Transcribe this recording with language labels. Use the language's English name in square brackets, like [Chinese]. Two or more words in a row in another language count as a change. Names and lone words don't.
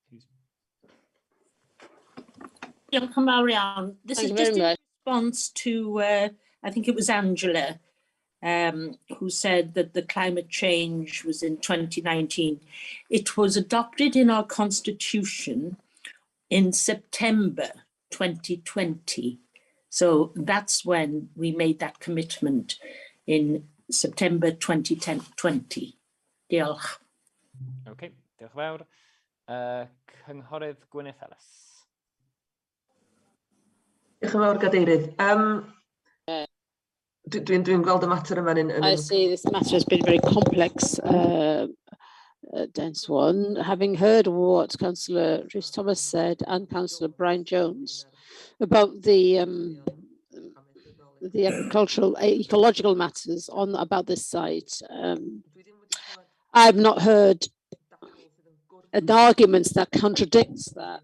[English] This is just in response to, I think it was Angela, who said that the climate change was in 2019. It was adopted in our constitution in September 2020. So that's when we made that commitment, in September 2020. [Welsh] Diolch. Okay, diolch fawr. Cynghorydd Gwyneth Ellis. Diolch yn fawr, Gadeirydd. Dwi'n gweld y mater yma yn... [English] I see this matter has been very complex, dense one. Having heard what Councillor Rhys Thomas said and Councillor Brian Jones about the agricultural, ecological matters about this site, I've not heard an argument that contradicts that.